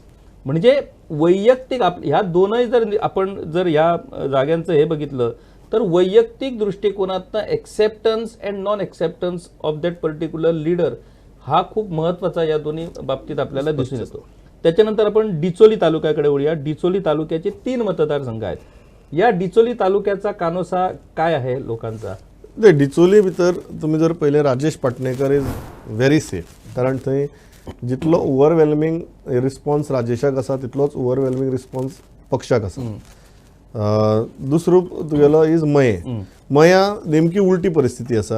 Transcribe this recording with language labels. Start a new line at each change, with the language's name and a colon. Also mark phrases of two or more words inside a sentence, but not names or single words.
Marathi: म्हणजे वैयक्तिक ह्या दोनही जर आपण जर या जागांचं हे बघितलं तर वैयक्तिक दृष्टिकोनातनं
English: acceptance and non acceptance of that particular leader
Marathi: हा खूप महत्वाचा या दोन्ही बाबतीत आपल्याला दिसून येतो. त्याच्यानंतर आपण डिचोली तालुक्याकडे वळूया. डिचोली तालुक्याचे 3 मतदारसंघ आहेत. या डिचोली तालुक्याचा कानोसा काय आहे लोकांचा?
Konkani: डिचोली भितर तुम्ही जर पहिले राजेश पाटणेकर
English: is very safe,
Konkani: कारण थंय जितलो
English: overwhelming response
Konkani: राजेशाक आसा तितलोच
English: overwhelming response
Konkani: पक्षाक आसा. दुसरो तुगेलो इज मया नेमकी उलटी परिस्थिती आसा.